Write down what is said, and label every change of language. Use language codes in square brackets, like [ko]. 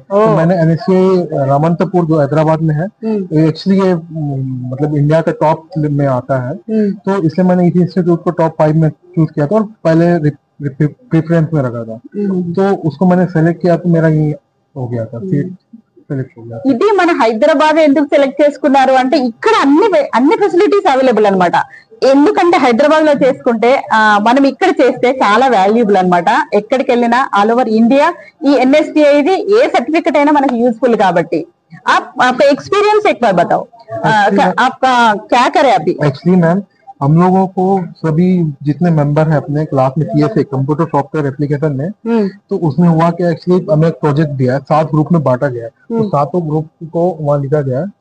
[hi] तो मैंने NSTI रामंतपुर जो हैदराबाद में है, एक्चुअली ये मतलब इंडिया का टॉप में आता है, तो इसलिए मैंने इस इंस्टीट्यूट को टॉप 5 में चूज किया था और पहले प्रेफरेंस में रखा था। तो उसको मैंने सेलेक्ट किया तो मेरा ये हो गया था, सीट [te] సెలెక్ట్ అయ్యా. ఇది మన హైదరాబాద్ ఎందుకు సెలెక్ట్ చేసుకున్నారు అంటే ఇక్కడ అన్ని ఫెసిలిటీస్ అవైలబుల్ అన్నమాట. ఎందుకంటే హైదరాబాద్ లో చేసుకుంటే మనం ఇక్కడ చేస్తే చాలా వాల్యూబుల్ అన్నమాట. ఎక్కడికి వెళ్ళినా ఆల్ ఓవర్ ఇండియా ఈ NSTI ఇది ఏ సర్టిఫికెట్ అయినా మనకి యూजफुल కాబట్టి. [hi] आपका एक्सपीरियंस एक बार बताओ, आपका क्या करे अभी? एक्चुअली मैम हम लोगों को सभी जितने मेंबर हैं अपने क्लास में CSA कंप्यूटर सॉफ्टवेयर एप्लीकेशन में, तो उसमें हुआ कि एक्चुअली हमें एक प्रोजेक्ट दिया है, 7 ग्रुप में बांटा गया है, तो 7 ग्रुप को वहाँ लिखा गया है।